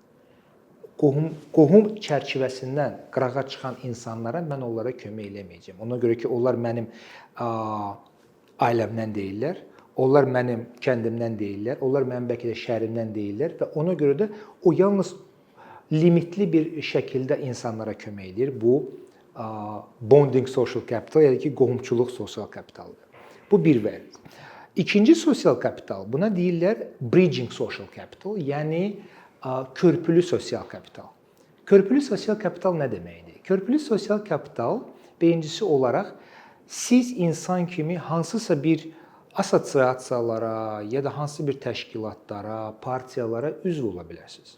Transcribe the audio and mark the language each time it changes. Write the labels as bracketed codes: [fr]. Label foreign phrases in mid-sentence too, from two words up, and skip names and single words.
[az] Qohum çərçivəsindən qırağa çıxan insanlara mən onlara kömək eləməyəcəm. Ona görə ki, onlar mənim ailəmdən deyirlər, onlar mənim kəndimdən deyirlər, onlar mənim bəlkə də şəhərimdən deyirlər və ona görə də o yalnız limitli bir şəkildə insanlara kömək edir. [en] Bu bonding social capital, [az] yəni ki, qohumçuluq sosial kapitaldır. Bu bir vəd. İkinci sosial kapital, buna deyirlər [en] bridging social capital, [az] yəni körpülü sosial kapital. Körpülü sosial kapital nə deməkdir? Körpülü sosial kapital birincisi olaraq siz insan kimi hansısa bir assosiasiyalara ya da hansı bir təşkilatlara, partiyalara üzv ola bilərsiniz.